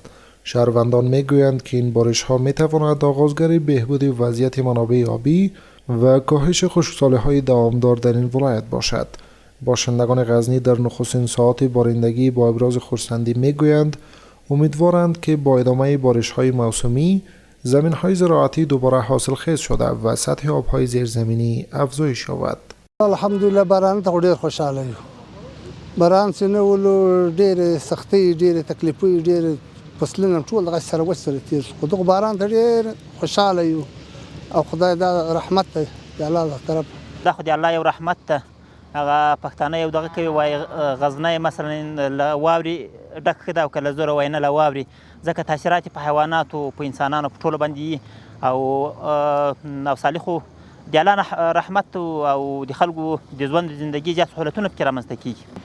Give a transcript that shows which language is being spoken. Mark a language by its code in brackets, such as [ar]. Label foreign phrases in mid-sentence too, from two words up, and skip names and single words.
[fa] شهروندان میگویند که این بارش ها می تواند آغازگر بهبود وضعیت منابع آبی و کاهش خشکسالی‌های دوامدار در این ولایت باشد. باشندگان غزنی در نخستین ساعات بارندگی با ابراز خرسندی میگویند امیدوارند که با ادامه بارش‌های موسمی زمین‌های زراعتی دوباره حاصلخیز شده و سطح آب‌های زیرزمینی افزایش یابد. [ps] الحمدلله باران ته ډیر خوشاله یو. باران چې نه ولو ډیر سختي ډیر تکلیفي ډیر فصلونه ټول دغه سره وسره تیر خو دغه باران ته ډیر خوشاله یو او خدای دا رحمت دی د الله طرف. دا خو د الله یو رحمت ته هغه پښتانه یو دغه کوي وای غزنه مثلا له واوري ډک ده او کله زوره وای نه له واوري ځکه تاثیرات په حیواناتو په انسانانو په ټولو باندې او صالحو د الله رحمت او د خلکو د ژوند زندگی زیات سهولتونه پکې رامنځته کیږي.